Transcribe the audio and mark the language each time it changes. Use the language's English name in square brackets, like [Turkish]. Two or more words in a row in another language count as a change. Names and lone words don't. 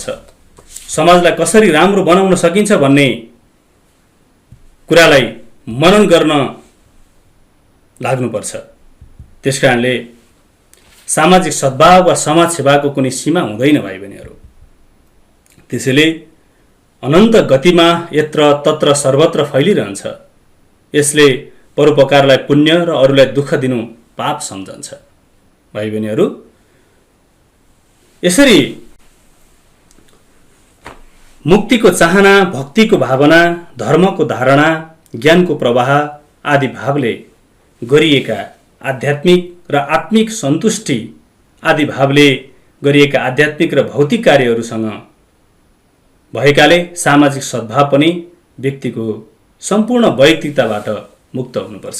[Nepali] समाजलाई कसरी राम्रो बनाउन सकिन्छ भन्ने कुरालाई मनन गर्न लाग्नुपर्छ। त्यसकारणले सामाजिक सद्भाव वा समाज सेवाको कुनै सीमा हुँदैन भाइ बहिनीहरू। त्यसैले अनन्त गतिमा यत्र तत्र सर्वत्र फैलिरहन्छ। यसले परोपकारलाई पुण्य र अरूलाई दुःख दिनु पाप सम्झन्छ। भाइ बहिनीहरू, यसरी मुक्तिको चाहना, भक्तिको भावना, धर्मको धारणा, ज्ञानको प्रवाह आदि भावले गरिएका आध्यात्मिक र आत्मिक सन्तुष्टि आदि भावले गरिएका आध्यात्मिक र भौतिक कार्यहरूसँग भएकाले सामाजिक सद्भाव पनि व्यक्तिको सम्पूर्ण वैयक्तिकताबाट मुक्त हुनुपर्छ।